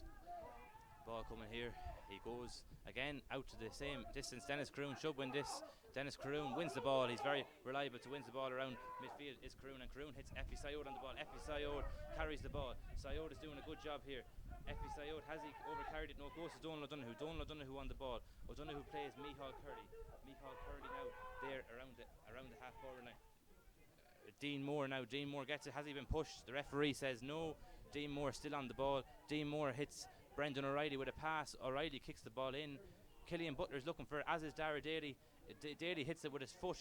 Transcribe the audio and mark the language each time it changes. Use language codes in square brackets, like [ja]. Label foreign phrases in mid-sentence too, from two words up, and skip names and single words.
[en] Ball coming here, he goes again out to the same distance. Dennis Croon should win this. Dennis Croon wins the ball. He's very reliable to win the ball around midfield is Croon, and Croon hits Effie Sayod on the ball. Effie Sayod carries the ball. Sayod is doing a good job here. Effie Sayod, has he overcarried it? No, goes to Donald O'Donoghue. Donald O'Donoghue on the ball. O'Donoghue plays Micheál Curley. Micheál Curley now there around the half forward line. Dean Moore now. Dean Moore gets it. Has he been pushed? The referee says no. Dean Moore still on the ball. Dean Moore hits Brendan O'Reilly with a pass. O'Reilly kicks the ball in. Killian Butler's looking for it, as is Dara Daly. Daly hits it with his foot.